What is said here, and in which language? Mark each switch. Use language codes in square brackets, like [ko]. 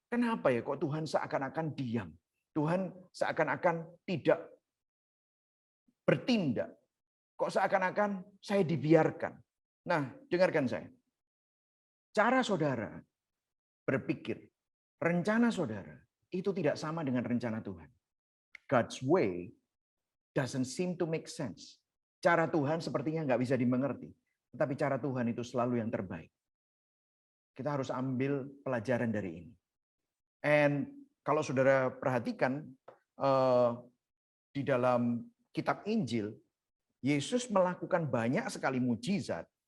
[id] Kenapa ya kok Tuhan seakan-akan diam? Tuhan seakan-akan tidak bertindak. Kok seakan-akan saya dibiarkan. Nah, dengarkan saya. Cara saudara berpikir, rencana saudara itu tidak sama dengan rencana Tuhan. [en] God's way doesn't seem to make sense. [id] Cara Tuhan sepertinya nggak bisa dimengerti. Tetapi cara Tuhan itu selalu yang terbaik. Kita harus ambil pelajaran dari ini. And kalau saudara perhatikan di dalam kitab Injil, Yesus melakukan banyak sekali mujizat.